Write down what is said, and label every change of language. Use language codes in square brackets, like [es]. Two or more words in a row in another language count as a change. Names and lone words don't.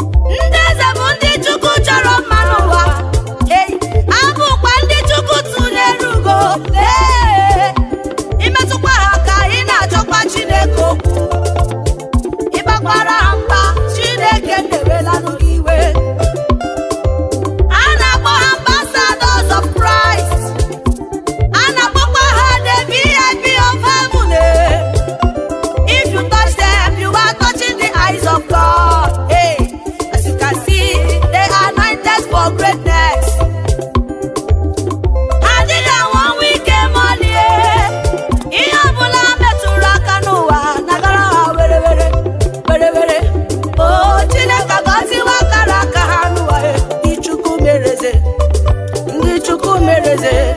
[ig] Ndị eze bụ ndị Chukwu chọrọ mma n'ụwa. Ei, ha bụkwa ndị Chukwu tụnyere ugo. Ee, imetụkwa ha ka ị na-achọkwa Chineke okwu. Ị gbakwara ha mba, Chineke na-ewela nụ gị iwe. A na-akpọ ha [en] ambassadors of Christ. [ig] A na-akpọkwa ha [en] the V I P of heaven, [ig] eh. [en] If you touch them, you are touching the eyes of God. Hey, as you can see, they are anointed for greatness. [ig] Adịghị anwa ọnwụ ike ma ọlị, eh. Ihe ọbụla metụrụ aka n'ụwa na-agara ha were were, were were. O Chineke gọziwa akara aka ha n'ụwa, eh. Ndị Chukwu mere eze, ndị Chukwu mere eze.